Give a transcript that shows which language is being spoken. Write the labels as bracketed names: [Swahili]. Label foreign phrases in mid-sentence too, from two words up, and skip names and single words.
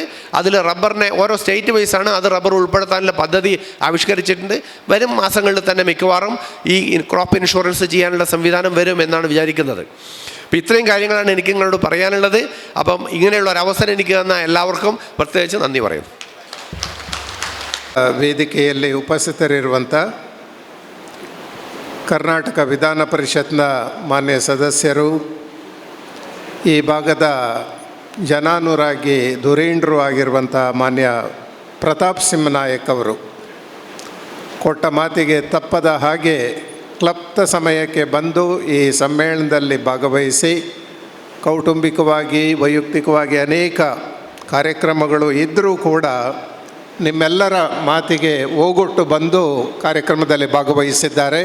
[Malayalam] അതിൽ റബ്ബറിനെ ഓരോ സ്റ്റേറ്റ് വൈസാണ് അത് റബ്ബർ ഉൾപ്പെടുത്താനുള്ള പദ്ധതി ആവിഷ്കരിച്ചിട്ടുണ്ട്. വരും മാസങ്ങളിൽ തന്നെ മിക്കവാറും ഈ [English] crop insurance [Malayalam] ചെയ്യാനുള്ള സംവിധാനം വരും എന്നാണ് വിചാരിക്കുന്നത്. അപ്പോൾ ഇത്രയും കാര്യങ്ങളാണ് എനിക്ക് നിങ്ങളോട് പറയാനുള്ളത്. അപ്പം ഇങ്ങനെയുള്ള ഒരു അവസരം എനിക്ക് തന്ന എല്ലാവർക്കും പ്രത്യേകിച്ച് നന്ദി പറയുന്നു. [Kannada] ವೇದಿಕೆಯಲ್ಲಿ ಉಪಸ್ಥಿತರಿರುವಂಥ ಕರ್ನಾಟಕ ವಿಧಾನ ಪರಿಷತ್ನ ಮಾನ್ಯ ಸದಸ್ಯರು, ಈ ಭಾಗದ ಜನಾನುರಾಗಿ ಧುರೀಣರು ಆಗಿರುವಂಥ ಮಾನ್ಯ ಪ್ರತಾಪ್ ಸಿಂಹ ನಾಯಕ್ ಅವರು ಕೊಟ್ಟ ಮಾತಿಗೆ ತಪ್ಪದ ಹಾಗೆ ಕ್ಲಪ್ತ ಸಮಯಕ್ಕೆ ಬಂದು ಈ ಸಮ್ಮೇಳನದಲ್ಲಿ ಭಾಗವಹಿಸಿ ಕೌಟುಂಬಿಕವಾಗಿ ವೈಯಕ್ತಿಕವಾಗಿ ಅನೇಕ ಕಾರ್ಯಕ್ರಮಗಳು ಇದ್ದರೂ ಕೂಡ ನಿಮ್ಮೆಲ್ಲರ ಮಾತಿಗೆ ಓಗೊಟ್ಟು ಬಂದು ಕಾರ್ಯಕ್ರಮದಲ್ಲಿ ಭಾಗವಹಿಸಿದ್ದಾರೆ.